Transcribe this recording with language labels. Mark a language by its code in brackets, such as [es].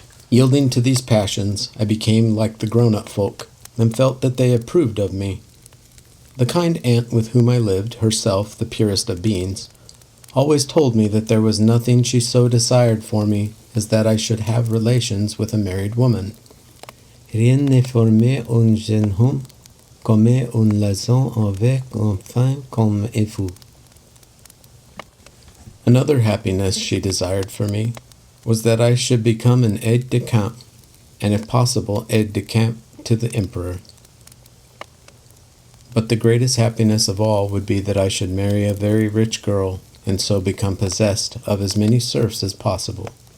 [en] Yielding to these passions, I became like the grown-up folk, and felt that they approved of me. The kind aunt with whom I lived, herself the purest of beings, always told me that there was nothing she so desired for me as that I should have relations with a married woman. [fr] Rien ne formait un jeune homme comme une liaison avec une femme comme vous. [en] Another happiness she desired for me was that I should become an aide-de-camp, and if possible, aide-de-camp to the emperor. But the greatest happiness of all would be that I should marry a very rich girl, and so become possessed of as many serfs as possible.